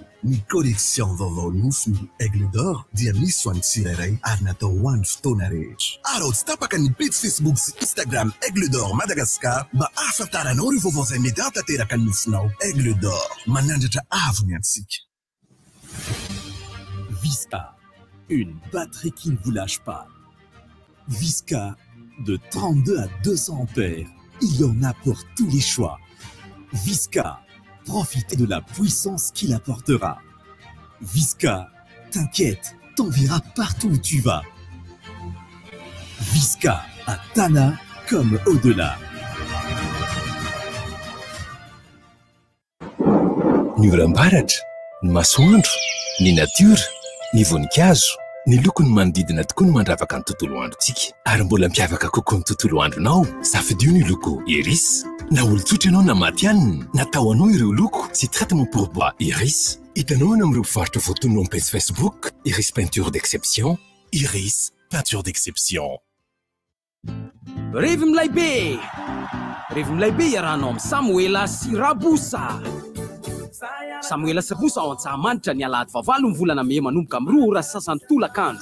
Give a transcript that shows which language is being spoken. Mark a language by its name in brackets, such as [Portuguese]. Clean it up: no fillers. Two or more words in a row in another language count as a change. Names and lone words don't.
[Malagasy] Ny collection vaovao nofiny Aigle d'Or dia misy ho an'ny tsirairay ary natao ho an'ny fotoana rehetra. Arao tsy tapaka ny page Facebook sy Instagram Aigle d'Or Madagascar mba ahafantaranao ireo vaovao izay mety hatanteraka ny nofinao. Aigle d'Or. Manandra avony antsika. [French] Visca, une batterie qui ne vous lâche pas. Visca, de 32 à 200 ampères. Il y en a pour tous les choix. Visca, profitez de la puissance qu'il apportera. Visca, t'inquiète, t'enverra partout où tu vas. Visca, à Tana comme au-delà. [Malagasy] Ny oram-baratra, ny masoandro, ny natiora, ny voninkazo, ny lokony manodidina tokoa ny mandravaka ny tontolo androntsika. Ary mbola miavaka kokoa ny tontolo andronao, safidio ny loko Iris. Na olon-tsotra ianao na maty hanina, natao anao ireo loko sy [French] traitement pour bois [Malagasy] Iris. Hitanao any amin'ireo mpivarotra voatonona amin'ny page Facebook Iris Peinture d'Exception. Iris Peinture d'Exception. Revy milay be iarahanao amin'ny Samuela sy Rabosa. Samuela sy Rabosa ao Antsahamanitra ny alahady vavalo ny volana May manomboka amin'ny 2 ora sy sasany tolakandro.